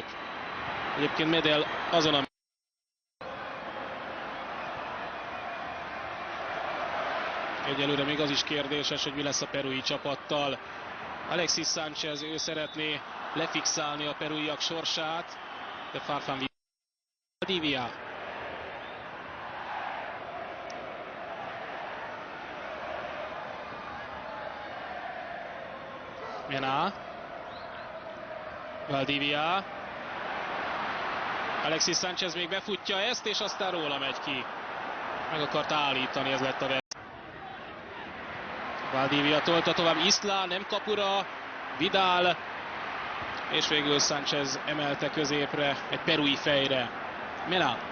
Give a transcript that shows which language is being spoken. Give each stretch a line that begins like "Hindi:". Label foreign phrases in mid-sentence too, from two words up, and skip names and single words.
Hungarian: Egyébként Medel azon a egyelőre még az is kérdéses, hogy mi lesz a perui csapattal. Alexis Sánchez, ő szeretné lefixálni a peruiak sorsát, de Farfán Valdivia. Mena. Valdivia. Alexis Sánchez még befutja ezt, és aztán róla megy ki. Meg akart állítani, ez lett a verseny. Valdivia tolta tovább, Isla nem kapura, Vidal, és végül Sánchez emelte középre, egy perui fejre. Mena.